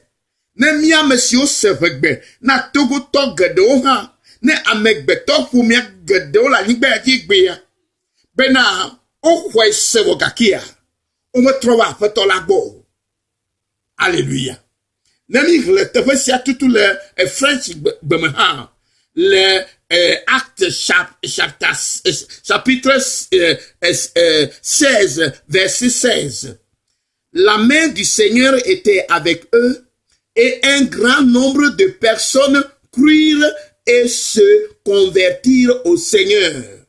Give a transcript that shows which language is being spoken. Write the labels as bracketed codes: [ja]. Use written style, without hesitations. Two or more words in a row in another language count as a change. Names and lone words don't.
[ee] Ne mi ame siwo se ʋegbe na togotɔ geɖewo hã, ne amegbetɔ ƒomia geɖewo le anyigba ya dzi gbea, bena woxɔe se wɔ gakea, wometrɔ va Aƒetɔ la gbɔ o. Alléluia. Ne mi hle teƒe sia tutu le French gbeme hã, le [fr] Acte chapitre 16, verset 16. La main du Seigneur était avec eux et un grand nombre de personnes crurent et se convertirent au Seigneur.